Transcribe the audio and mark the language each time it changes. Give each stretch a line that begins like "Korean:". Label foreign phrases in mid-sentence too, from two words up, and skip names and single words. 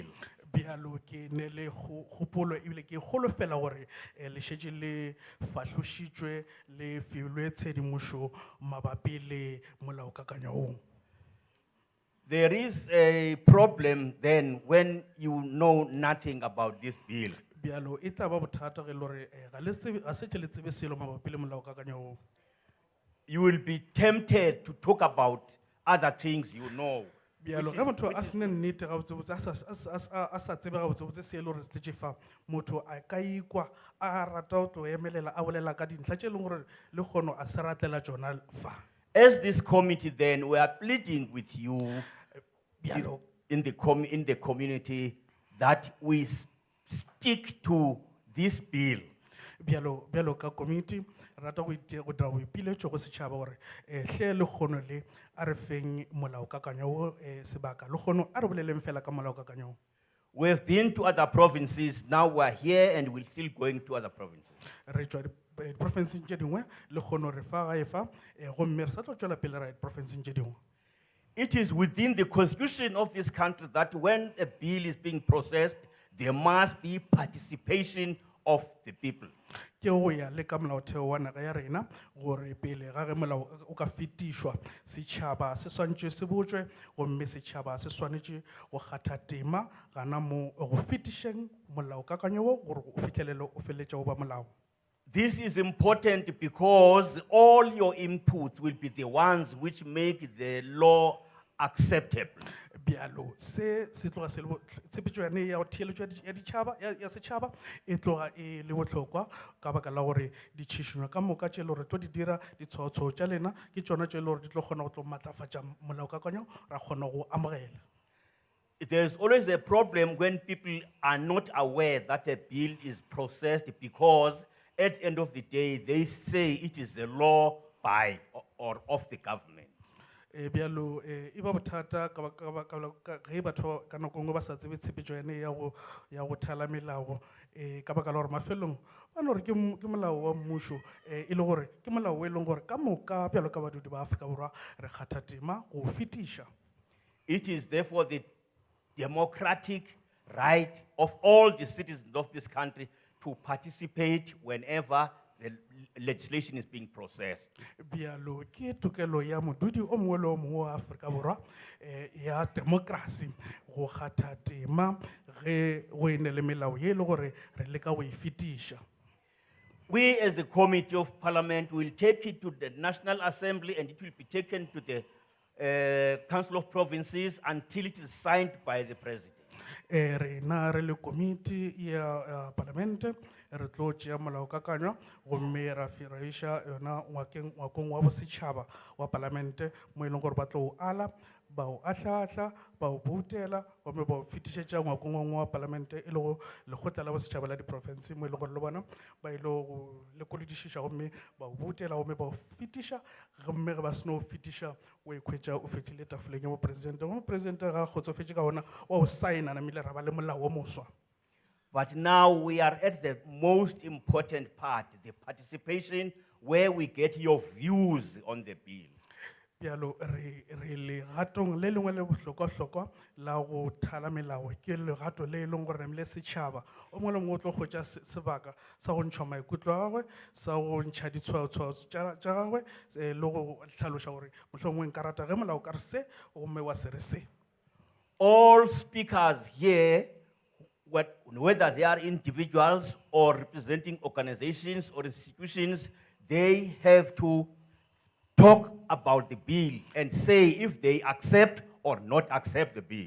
Northern Sotho: Bjalo ke ne le kgopolo ebile ke golofela gore le šetše le fahlošitšwe le filwe tshedimošo mabapi le molaokakanywa woo.
English: There is a problem then when you know nothing about this bill.
Northern Sotho: Bjalo e tla ba bothata ge le gore ga setse le tsebe selo mabapi le molaokakanywa woo.
English: You will be tempted to talk about other things you know.
Northern Sotho: Bjalo ge motho a sene nnete gabotsebotse a sa tsebe gabotsebotse se e le gore se tletše fa motho a ka ikwa a rata go tlo emelela a bolela ka dintlha tše e leng gore le kgono a se ratlela tšona fa.
English: As this committee then, we are pleading with you Bjalo in the community that we stick to this bill.
Northern Sotho: bjalo ka committee rata go dira boipiletšo go setšhaba gore hle le kgono le a re feng molaokakanywa wo sebaka le kgono a re boleleng fela ka molaokakanywa wo.
English: We have been to other provinces, now we are here and we're still going to other provinces.
Northern Sotho: Re tšwa diprofenseng tše dingwe le kgono re fa gae fa gomme re sa tlo tšwela pele ra diprofenseng tše dingwe.
English: It is within the constitution of this country that when a bill is being processed, there must be participation of the people.
Northern Sotho: Ke go ya le ka molaotheo wa naga ya rena gore pele ga ge molao o ka fetišwa setšhaba se swantšwe se botšwe gomme setšhaba se swanetše go kgatha tema gana mo go fetišeng molaokakanywa wo gore o fitlhelele o feletša go ba molao.
English: This is important because all your inputs will be the ones which make the law acceptable.
Northern Sotho: Bjalo se tloga se tshepetšo yane ya go theeletšo ya setšhaba e tloga e le bohlokwa ka baka la gore ditšhišinyo ka moka tše le gore tlo di dira ditshwaotshwao tša lena ke tšona tše le gore di tlo kgona go tlo matlafatša molaokakanywa ra kgona go amogela.
English: There's always a problem when people are not aware that a bill is processed because at the end of the day, they say it is a law by or of the government.
Northern Sotho: Bjalo e ba bothata ge batho ka nako ngwe ba sa tsebe tshepetšo yane ya go thala melao ka baka la gore mafelong ba no gore ke molao wa mmušo e le gore ke molao o e leng gore ka moka bjalo ka badudi ba Afrika Borwa re kgatha tema go fetiša.
English: It is therefore the democratic right of all the citizens of this country to participate whenever the legislation is being processed.
Northern Sotho: Bjalo ke tokelo ya modudi o mongwe le o mongwe wa Afrika Borwa ya democracy go kgatha tema ge go ene le melao ye le gore re leka go e fetiša.
English: We as a committee of parliament will take it to the National Assembly and it will be taken to the Council of Provinces until it is signed by the President.
Northern Sotho: Rena re le komiti ya parlamente re tlo tšea molaokakanywa gomme ra iša yona ngwakong wa bosetšhaba wa parlamente mo e leng gore ba tlo o ala ba o ahlaahlaa ba o boutela gomme ba o fetišetša ngwakong wa ngwe wa parlamente e le go lekgotla la bosetšhaba la diprofense mo e leng gore le bona ba ile go lekolodišiša gomme ba o boutela gomme ba o fetiša gomme ge ba seno o fetiša o ikhwetša o fetile tafoleng ya mopresidente gomme mopresidente ga kgotsofetše ka gona wa o saena namile ra ba le molao o moswa.
English: But now we are at the most important part, the participation, where we get your views on the bill.
Northern Sotho: Bjalo re legatong le lengwe le bohlokwa-hlokwa la go thala melao ke legato le leng gore le setšhaba o mongwe le mongwe o tlo kgwetša sebaka sa go ntšha maikutlo a gagwe sa go ntšha ditshwaotshwao tša gagwe le go tlhaloša gore mohlomongwe nka rata ge molao ka re se gomme wa se re se.
English: All speakers here, whether they are individuals or representing organizations or institutions, they have to talk about the bill and say if they accept or not accept the bill.